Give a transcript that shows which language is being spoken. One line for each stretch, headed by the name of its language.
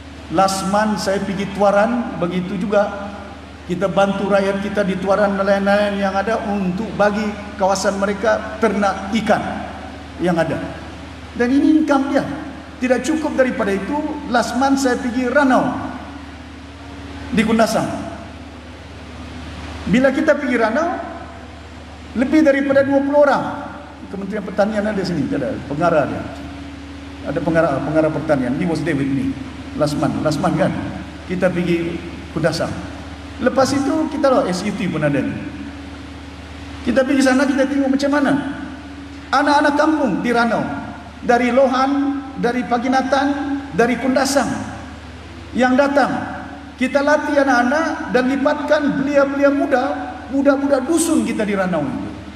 English: Last month
Malay: saya pergi Tuaran, begitu juga kita bantu rakyat kita di Tuaran, nelayan-nelayan yang ada untuk bagi kawasan mereka ternak ikan yang ada. Dan ini income dia. Tidak cukup daripada itu,
English: last month
Malay: saya pergi Ranau di Kundasang. Bila kita pergi Ranau, lebih daripada 20 orang. Kementerian Pertanian ada sini, ada pengarah dia. Ada pengarah pertanian.
English: He was there with me last month kan.
Malay: Kita pergi Kundasang. Lepas itu kita SUT pun ada ni. Kita pergi sana, kita tengok macam mana anak-anak kampung di Ranau, dari Lohan, dari Paginatan, dari Kundasang yang datang. Kita latih anak-anak dan libatkan belia-belia muda, budak-budak dusun kita di Ranau itu.